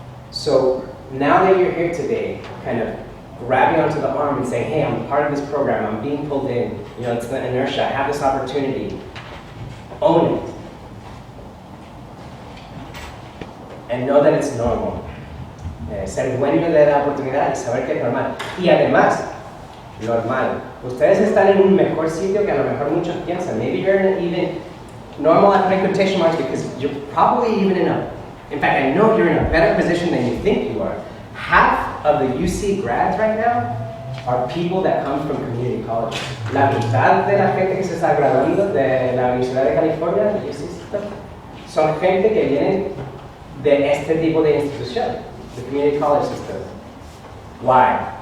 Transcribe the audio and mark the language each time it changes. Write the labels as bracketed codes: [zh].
[en] So now that you're here today, kind of grabbing onto the arm and saying, hey, I'm part of this program, I'm being pulled in, it's the inertia, I have this opportunity, own it. And know that it's normal. [es] Ser dueño de la oportunidad y saber que es normal. Y además, normal. Ustedes están en un mejor sitio que a lo mejor muchos piensan. [en] Maybe you're in even normal, I put quotation marks, because you're probably even in fact, I know you're in a better position than you think you are. Half of the UC grads right now are people that come from community colleges. [es] La mitad de la gente que se está graduando de la Universidad de California, [en] the UC system, [es] son gente que vienen de este tipo de institución, [en] the community college system. [es] Why?